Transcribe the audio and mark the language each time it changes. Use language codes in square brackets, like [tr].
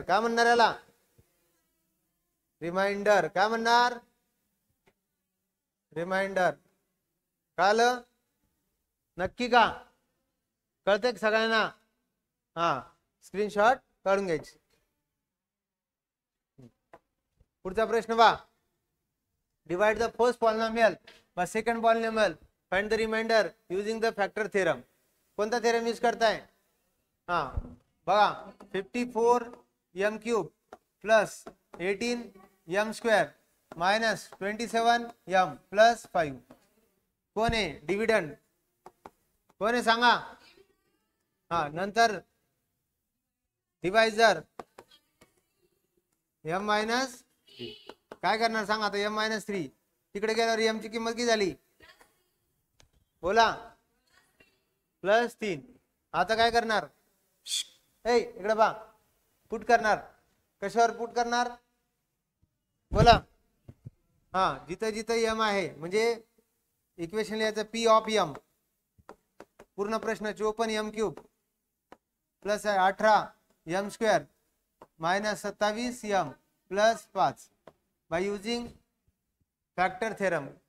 [mr] काय म्हणणार याला, रिमाइंडर. काय म्हणणार, रिमाइंडर. कळालं नक्की का? कळतंय सगळ्यांना? हा, स्क्रीनशॉट काढून घ्यायची. पुढचा प्रश्न पहा. [en] Divide the first polynomial by second polynomial, find the remainder using the factor theorem. [mr] कोणता थेरम यूज करताय? [en] हा बघा, 54m cube plus 18m square minus 27m plus 5. [mr] कोण आहे डिव्हिडंड, कोण आहे सांगा. हा, नंतर डिवायझर m मायनस, काय करणार सांगा आता, m मायनस 3. तिकडे गेल्यावर m ची किंमत किती झाली, बोला, प्लस 3. आता काय करणार, इकडे बा, पुट करणार. कशावर पुट करणार, बोला. हा, जिथं जिथं m आहे म्हणजे इक्वेशन लिहायचं p ऑफ m. [en] पूर्ण प्रश्न 54m cube plus 18m square minus 27m plus 5 by using factor theorem.